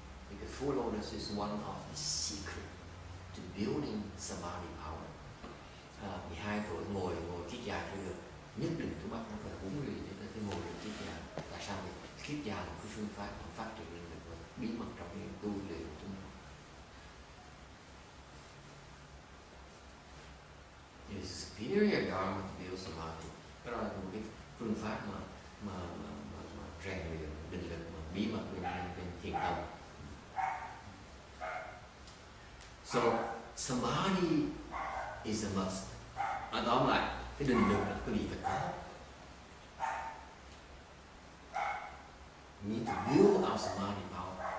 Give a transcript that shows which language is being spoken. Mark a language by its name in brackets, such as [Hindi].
[English] Because full lotus is one of the secret to building samadhi power. [Vietnamese] 12 tuổi ngồi kiết giang thì được. Nhất định tụi bắt nó phải huấn luyện để nó ngồi được kiết giang. Tại sao vậy? Kiết giang là cái phương pháp phát triển năng lực bí mật trong cái tu luyện của chúng ta. [English] It is superior dharma to build samadhi. [Vietnamese] Đó là một cái phương pháp mà rèn luyện định lực mà bí mật bên thiền tông. [English] So samadhi is a must. [Vietnamese] Tóm lại cái định lực là cái gì phải có. [English] You need to build our samadhi power.